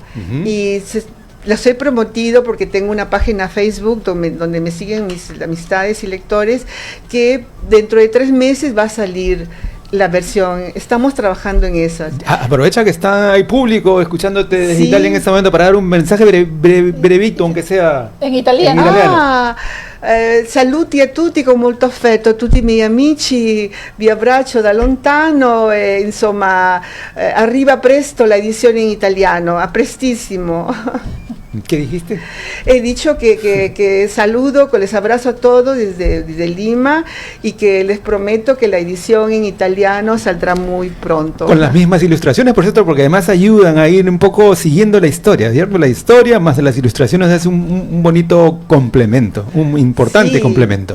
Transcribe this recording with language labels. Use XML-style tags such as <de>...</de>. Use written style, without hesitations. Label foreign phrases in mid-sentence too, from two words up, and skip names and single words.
<es>Y las he promovido porque tengo una página Facebook donde me siguen mis amistades y lectores, que dentro de 3 meses va a salir la versión. Estamos trabajando en esas. Aprovecha que está ahí público escuchándote desde Italia en este momento para dar un mensaje brevito, aunque sea en italiano.</es> <it>Saluti a tutti con molto affetto, a tutti i miei amici, vi abbraccio da lontano, insomma, arriva presto la edizione in italiano, a prestissimo.</it> <es>¿Qué dijiste? He dicho que saludo, que les abrazo a todos desde Lima, y que les prometo que la edición en italiano saldrá muy pronto. Con las mismas ilustraciones, por cierto, porque además ayudan a ir un poco siguiendo la historia, ¿cierto? La historia más las ilustraciones es un bonito complemento, un importante complemento.</es>